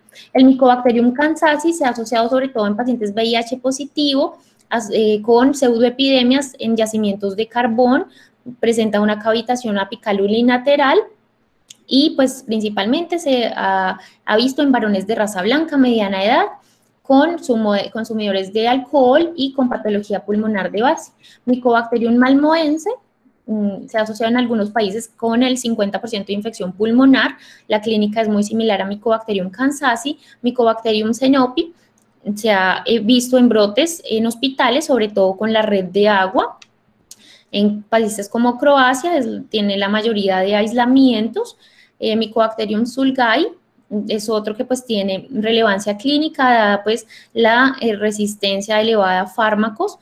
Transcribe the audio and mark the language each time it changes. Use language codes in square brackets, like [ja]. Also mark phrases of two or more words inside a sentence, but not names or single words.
[es] El Mycobacterium kansasi se ha asociado sobre todo en pacientes VIH positivo con pseudoepidemias en yacimientos de carbón, presenta una cavitación apical unilateral, y pues principalmente se ha visto en varones de raza blanca mediana edad, con consumidores de alcohol y con patología pulmonar de base. Mycobacterium malmoense se asocia en algunos países con el 50% de infección pulmonar. La clínica es muy similar a Mycobacterium kansasi. Mycobacterium xenopi se ha visto en brotes en hospitales, sobre todo con la red de agua. En países como Croacia tiene la mayoría de aislamientos. Mycobacterium sulgai es otro que pues tiene relevancia clínica, dada pues la resistencia elevada a fármacos.